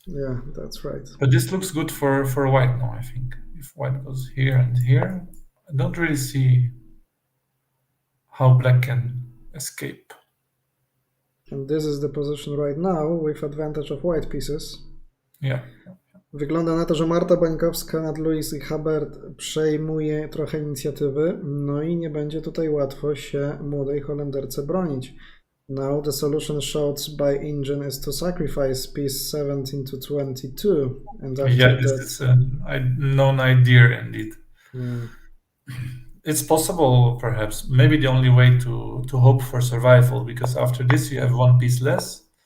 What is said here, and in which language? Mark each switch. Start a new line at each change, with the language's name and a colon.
English: Yeah, that's right. But this looks good for White now, I think. If White goes here and here, I don't really see how Black can escape. And this is the position right now with advantage of white pieces. Yeah.
Polish: Wygląda na to, że Marta Bańkowska nad Louise i Hubbard przejmuje trochę inicjatywy, no i nie będzie tutaj łatwo się młodej Holenderce bronić.
English: Now the solution showed by engine is to sacrifice piece 17 to 22, and after Yeah, this that, is a known idea indeed. yeah. It's possible, perhaps, maybe the only way to hope for survival, because after this you have one piece less.